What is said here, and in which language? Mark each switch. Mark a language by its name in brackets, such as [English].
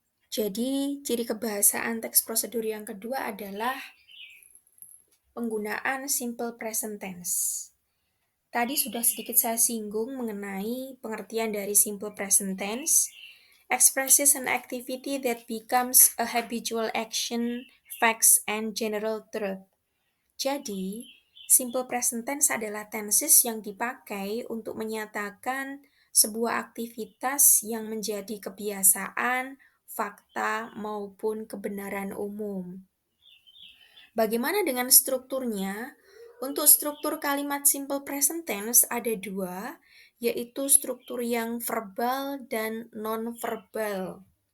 [Indonesian] Jadi, ciri kebahasaan teks prosedur yang kedua adalah penggunaan simple present tense. Tadi sudah sedikit saya singgung mengenai pengertian dari simple present tense. [English] Expresses an activity that becomes a habitual action, facts, and general truth. [Indonesian] Jadi, simple present tense adalah tenses yang dipakai untuk menyatakan sebuah aktivitas yang menjadi kebiasaan, fakta, maupun kebenaran umum. Bagaimana dengan strukturnya? Untuk struktur kalimat simple present tense ada dua, yaitu struktur yang verbal dan non-verbal.